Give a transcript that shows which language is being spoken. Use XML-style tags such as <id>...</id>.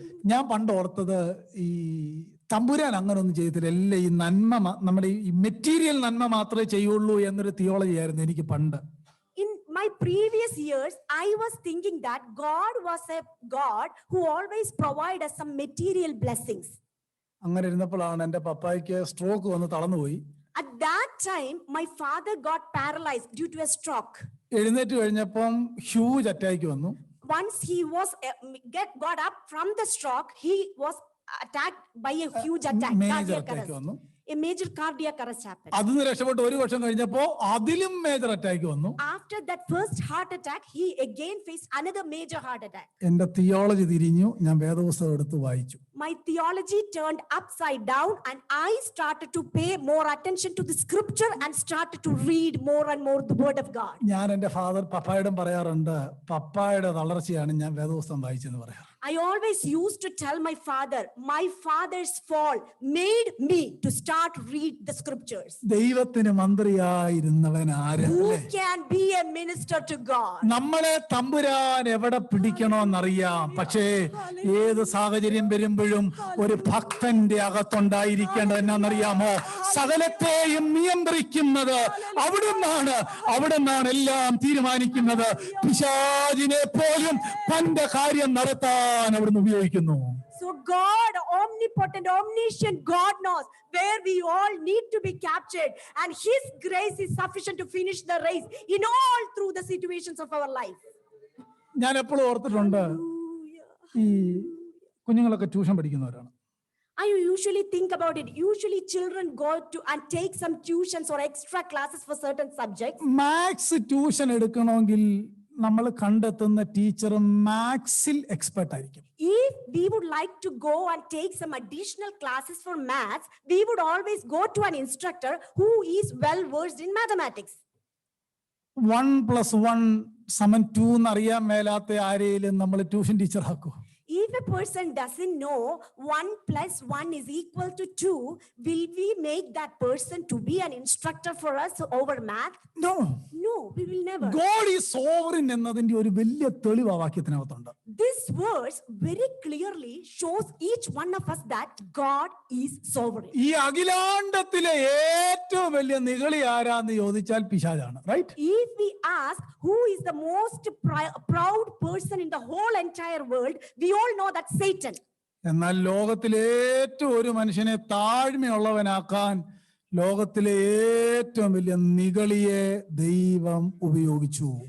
<ml>ഞാൻ പണ്ട് ഓർത്തത് ഈ തമ്പുരാൻ അങ്ങനെ ഒന്നും ചെയ്യത്തില്ല, എല്ലാം ഈ നന്മ നമ്മുടെ ഈ മെറ്റീരിയൽ നന്മ മാത്രമേ ചെയ്യുള്ളൂ എന്നൊരു തിയോളജി ആയിരുന്നു എനിക്ക് പണ്ട്.</ml> <en>In my previous years, I was thinking that God was a God who always provides us some material blessings.</en> <ml>അങ്ങനെ ഇരുന്നപ്പോഴാണ് എൻ്റെ പപ്പായ്ക്ക് സ്ട്രോക്ക് വന്ന് തളർന്നുപോയി.</ml> <en>At that time, my father got paralyzed due to a stroke.</en> <ml>എഴുന്നേറ്റ് കഴിഞ്ഞപ്പം huge attack വന്നു.</ml> <en>Once he was got up from the stroke, he was attacked by a huge attack.</en> <ml>Major attack വന്നു.</ml> <en>A major cardiac arrest happened.</en> <ml>അതിന് രക്ഷപ്പെട്ട് ഒരു വർഷം കഴിഞ്ഞപ്പോ അതിലും മേജർ അറ്റാക്ക് വന്നു.</ml> <en>After that first heart attack, he again faced another major heart attack.</en> <ml>എന്റെ theology തിരിഞ്ഞു, ഞാൻ വേദപുസ്തകം എടുത്ത് വായിച്ചു.</ml> <en>My theology turned upside down and I started to pay more attention to the scripture and started to read more and more the word of God.</en> <ml>ഞാൻ എന്റെ പപ്പായോടും പറയാറുണ്ട്, പപ്പായുടെ തളർച്ചയാണ് ഞാൻ വേദപുസ്തകം വായിച്ചെന്ന് പറയാറ്.</ml> <en>I always used to tell my father's fall made me to start read the scriptures.</en> <ml>ദൈവത്തിന് മന്ത്രിയായിരുന്നവൻ ആര്?</ml> <en>Who can be a minister to God?</en> <ml>നമ്മളെ തമ്പുരാൻ എവിടെ പിടിക്കണമെന്നറിയാം, പക്ഷേ ഏത് സാഹചര്യം വരുമ്പോഴും ഒരു ഭക്തന്റെ അകത്തുണ്ടായിരിക്കേണ്ടത് എന്നാന്നറിയാമോ? സകലത്തെയും നിയന്ത്രിക്കുന്നത് അവിടുന്നാണ് എല്ലാം തീരുമാനിക്കുന്നത്. പിശാചിനെ പോലും തന്റെ കാര്യം നടത്താൻ അവിടുന്ന് ഉപയോഗിക്കുന്നു.</ml> <en>So God, omnipotent, omniscient God knows where we all need to be captured, and his grace is sufficient to finish the race in all through the situations of our life.</en> <ml>ഞാൻ എപ്പോഴും ഓർത്തിട്ടുണ്ട്, ഈ കുഞ്ഞുങ്ങളൊക്കെ tuition പഠിക്കുന്നവരാണ്.</ml> <en>I usually think about it. Usually children go to and take some tuitions or extra classes for certain subjects.</en> <ml>Maths tuition എടുക്കണമെങ്കിൽ നമ്മൾ കണ്ടെത്തുന്ന teacher മാത്സിൽ expert ആയിരിക്കും.</ml> <en>If we would like to go and take some additional classes for maths, we would always go to an instructor who is well versed in mathematics.</en> <ml>1 + 1 = 2 എന്നറിയാൻ മേലാത്ത ആരെയും നമ്മൾ tuition teacher ആക്കും.</ml> <en>If a person doesn't know 1 + 1 = 2, will we make that person to be an instructor for us over math? No, we will never. God is sovereign</en> <ml>എന്നതിന്റെ ഒരു വലിയ തെളിവ് ആ വാക്യത്തിനകത്തുണ്ട്.</ml> <en>This verse very clearly shows each one of us that God is sovereign.</en> <ml>ഈ അഖിലാണ്ടത്തിലെ ഏറ്റവും വലിയ നിഗളി ആരാന്ന് ചോദിച്ചാൽ പിശാചാണ്, right?</ml> <en>If we ask who is the most proud person in the whole entire world, we all know that Satan.</en> <ml>എന്നാൽ ലോകത്തിലെ ഏറ്റവും ഒരു മനുഷ്യനെ താഴ്മയുള്ളവനാക്കാൻ ലോകത്തിലെ ഏറ്റവും വലിയ നിഗളിയെ ദൈവം ഉപയോഗിച്ചു.</ml>